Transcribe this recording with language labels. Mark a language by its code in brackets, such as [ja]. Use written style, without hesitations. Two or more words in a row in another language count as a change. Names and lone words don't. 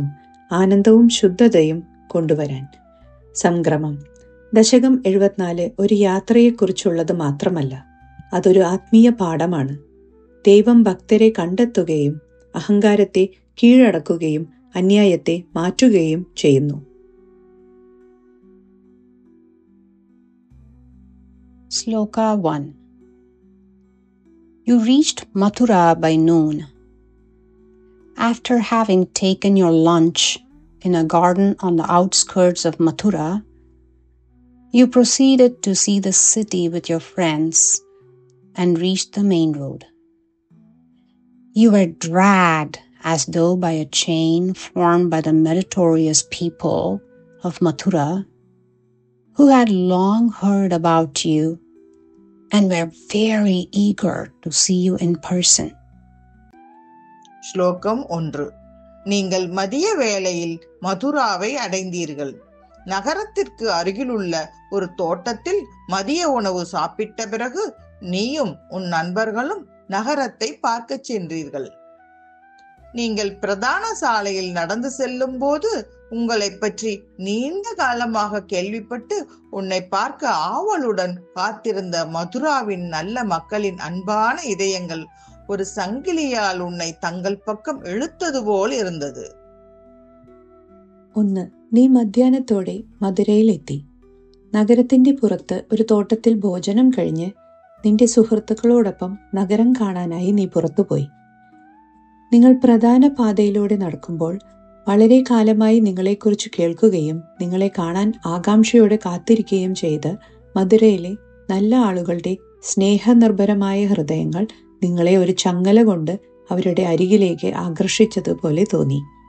[ml] ആനന്ദവും ശുദ്ധതയും കൊണ്ടുവരാൻ. സംക്രമം. ദശകം 74 ഒരു യാത്രയെക്കുറിച്ചുള്ളത് മാത്രമല്ല, അതൊരു ആത്മീയ പാഠമാണ്. ദൈവം ഭക്തരെ കണ്ടെത്തുകയും അഹങ്കാരത്തെ കീഴടക്കുകയും അന്യായത്തെ മാറ്റുകയും ചെയ്യുന്നു. [en] Sloka 1. You reached Mathura by noon. After having taken your lunch in a garden on the outskirts of Mathura, you proceeded to see the city with your friends and reached the main road. You were dragged as though by a chain formed by the meritorious people of Mathura, who had long heard about you and were very eager to see you in person. [ta] ஸ்லோகம் 1. நீங்கள் மதிய வேளையில் மதுராவை அடைந்தீர்கள். நகரத்திற்கு அருகிலுள்ள ஒரு தோட்டத்தில் மதிய உணவு சாப்பிட்ட பிறகு நீயும் உன் நண்பர்களும் நகரத்தை பார்க்க சென்றீர்கள். நீங்கள் பிரதான சாலையில் நடந்து செல்லும் போது உங்களை பற்றி நீண்ட காலமாக கேள்விப்பட்டு உன்னை பார்க்க ஆவலுடன் காத்திருந்த மதுராவின் நல்ல மக்களின் அன்பான இதயங்கள் ஒரு சங்கிலியால் உன்னை തങ്ങൾ பக்கம் இழுத்தது போல் இருந்தது. [ml] 1. നീ മധ്യാഹ്നത്തോടെ മധുരയിലെത്തി. നഗരത്തിന്റെ പുറത്ത് ഒരു തോട്ടത്തിൽ ഭോജനം കഴിഞ്ഞ് നിന്റെ സുഹൃത്തുക്കളോടൊപ്പം നഗരം കാണാനായി നീ പുറത്തുപോയി. നിങ്ങൾ പ്രധാന പാതയിലൂടെ നടക്കുമ്പോൾ വളരെ കാലമായി നിങ്ങളെക്കുറിച്ച് കേൾക്കുകയും നിങ്ങളെ കാണാൻ ആകാംക്ഷയോടെ കാത്തിരിക്കുകയും ചെയ്ത് മധുരയിലെ നല്ല ആളുകളുടെ സ്നേഹനിർഭരമായ ഹൃദയങ്ങൾ നിങ്ങളെ ഒരു ചങ്ങല കൊണ്ട് അവരുടെ അരികിലേക്ക് ആകർഷിച്ചതുപോലെ തോന്നി.